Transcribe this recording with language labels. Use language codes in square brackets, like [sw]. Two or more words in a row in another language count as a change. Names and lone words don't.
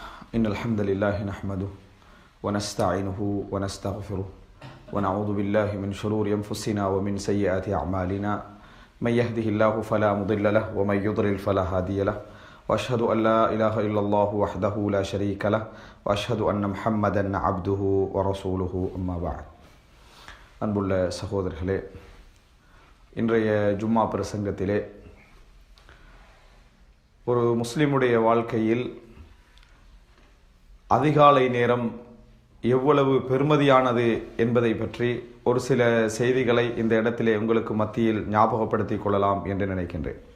[ar] إن الحمد لله نحمده ونستعينه ونستغفره ونعوذ بالله من شرور أنفسنا ومن سيئات أعمالنا من يهده الله فلا مضل له ومن يضلل فلا هادي له وأشهد أن لا إله إلا الله وحده لا شريك له وأشهد أن محمدا عبده ورسوله أما بعد [ta] அன்புள்ள சகோதரர்களே, இன்றைய ஜும்மா பிரசங்கத்திலே ஒரு முஸ்லிமுடைய வாழ்க்கையில் அதிகாலை நேரம் எவ்வளவு பெருமதியானது என்பதை பற்றி ஒரு சில செய்திகளை இந்த இடத்திலே உங்களுக்கு மத்தியில் ஞாபகப்படுத்திக் கொள்ளலாம் என்று நினைக்கின்றேன்.